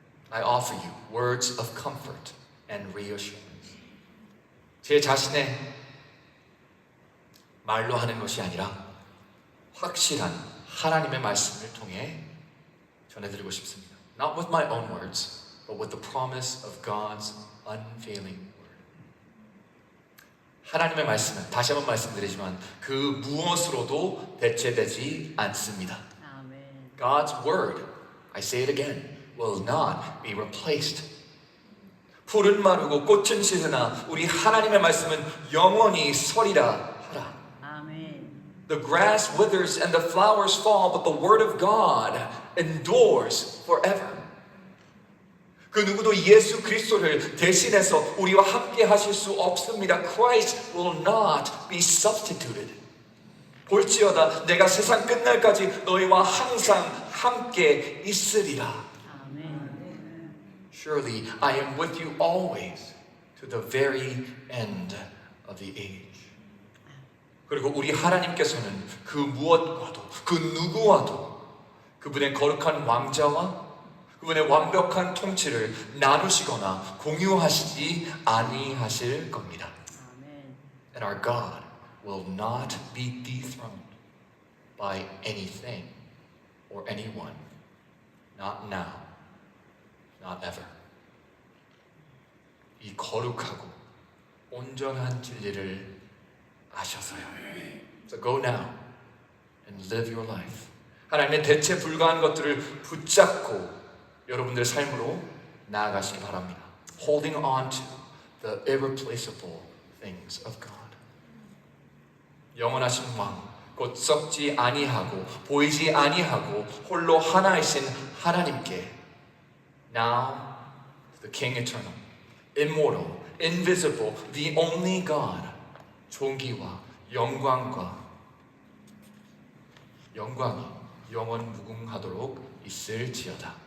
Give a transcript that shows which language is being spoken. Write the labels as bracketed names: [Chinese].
[English] I offer you words of comfort and reassurance. [Korean] 제 자신의 말로 하는 것이 아니라 확실한 하나님의 말씀을 통해 전해드리고 싶습니다. [English] Not with my own words, but with the promise of God's unfailing word. [Korean] 하나님의 말씀은 다시 한번 말씀드리지만 그 무엇으로도 대체되지 않습니다. 아멘. [English] God's word, I say it again, will not be replaced. [Korean] 풀은 마르고 꽃은 시드나 우리 하나님의 말씀은 영원히 서리라 하라. 아멘. [English] The grass withers and the flowers fall, but the word of God endures forever. [Korean] 그 누구도 예수 그리스도를 대신해서 우리와 함께 하실 수 없습니다. [English] Christ will not be substituted. [Korean] 볼지어다 내가 세상 끝날까지 너희와 항상 함께 있으리라. 아멘. [English] Surely I am with you always to the very end of the age. [Korean] 그리고 우리 하나님께서는 그 무엇과도 그 누구와도 그분의 거룩한 왕자와 그분의 완벽한 통치를 나누시거나 공유하시지 아니하실 겁니다. 아멘. [English] And our God will not be dethroned by anything or anyone. Not now, not ever. [Korean] 이 거룩하고 온전한 진리를 아셔서요. [English] So go now and live your life. [Korean] 하나님의 대체 불가한 것들을 붙잡고 여러분들의 삶으로 나아가시기 바랍니다. [English] Holding on to the irreplaceable things of God. [Korean] 영원하신 왕, 곧 썩지 아니하고 보이지 아니하고 홀로 하나이신 하나님께 [English] Now to the King eternal, immortal, invisible, the only God [Korean] 존귀와 영광이 영원 무궁하도록 있을지어다.